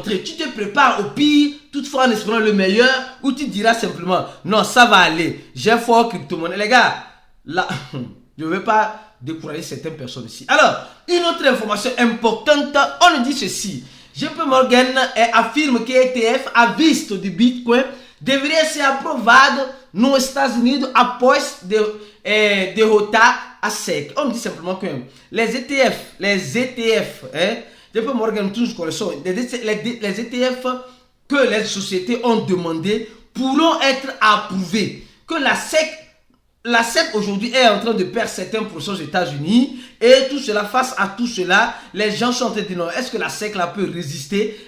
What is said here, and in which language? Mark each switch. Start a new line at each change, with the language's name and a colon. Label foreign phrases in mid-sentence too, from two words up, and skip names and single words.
French: Tu te prépares au pire, toutefois en espérant le meilleur, ou tu diras simplement, non, ça va aller, j'ai foi aux crypto-monnaies. Les gars, là, je ne veux pas décourager certaines personnes ici. Alors, une autre information importante, on nous dit ceci.
Portuguese: JP Morgan affirma que ETF à vista de Bitcoin deveria ser aprovado nos Estados Unidos após derrotar a SEC.
French: On dit simplement que les ETF, JP Morgan, tous nous connaissons, les ETF que les sociétés ont demandé pourront être approuvés. Que la SEC aujourd'hui est en train de perdre certains % aux États-Unis et tout cela, face à tout cela, les gens sont en train de dire non, est-ce que la SEC là peut résister?